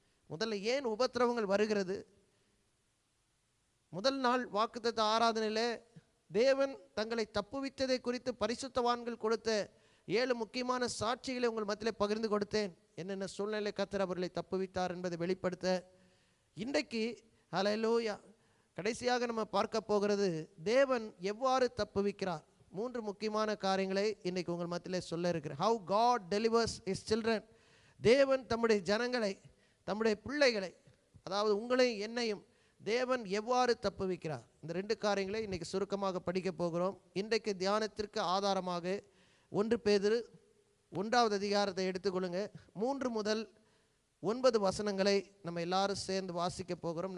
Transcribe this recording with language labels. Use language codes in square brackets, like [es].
[ta] முதல்ல ஏன் உபத்திரவங்கள் வருகிறது? முதல் நாள் வாக்குத்தத்த ஆராதனையில் தேவன் தங்களை தப்புவித்ததை குறித்து பரிசுத்தவான்கள் கொடுத்த 7 முக்கியமான சாட்சிகளை உங்கள் மத்தியில் பகிர்ந்து கொடுத்தேன். என்னென்ன சூழ்நிலை கர்த்தர் அவர்களை தப்புவித்தார் என்பதை வெளிப்படுத்த. இன்றைக்கு ஹல்லேலூயா கடைசியாக நம்ம பார்க்க போகிறது, தேவன் எவ்வாறு தப்புவிக்கிறார். 3 முக்கியமான காரியங்களை இன்றைக்கு உங்கள் மத்தியில் சொல்ல இருக்கிறேன். [en] how God delivers his children. [ta] தேவன் தம்முடைய ஜனங்களை, தம்முடைய பிள்ளைகளை, அதாவது உங்களையும் என்னையும் தேவன் எவ்வாறு தப்புவிக்கிறார். இந்த 2 காரியங்களை இன்றைக்கி சுருக்கமாக படிக்க போகிறோம். இன்றைக்கு தியானத்திற்கு ஆதாரமாக 1 பேதுரு 1வது அதிகாரத்தை எடுத்துக்கொள்ளுங்க. 3 முதல் 9 வசனங்களை நம்ம எல்லாரும் சேர்ந்து வாசிக்க போகிறோம்.